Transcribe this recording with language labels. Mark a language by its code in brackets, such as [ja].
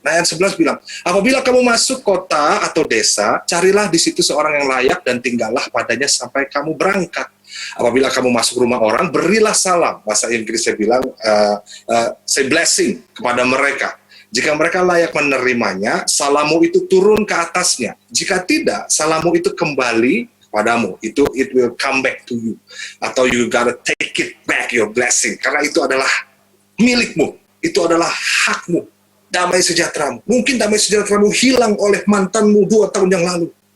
[id] Nah, ayat 11 bilang, apabila kamu masuk kota atau desa, carilah di situ seorang yang layak dan tinggallah padanya sampai kamu berangkat. Apabila kamu masuk rumah orang, berilah salam. Bahasa Inggrisnya bilang, [en] say blessing [id] kepada mereka. Jika mereka layak menerimanya, salammu itu turun ke atasnya. Jika tidak, salammu itu kembali padamu. Itu [en] it will come back to you. [id] Atau [en] you gotta take it back, your blessing. [id] Karena itu adalah milikmu. Itu adalah hakmu. Damai sejahteramu. Mungkin damai sejahteramu hilang oleh mantanmu 2 tahun yang lalu.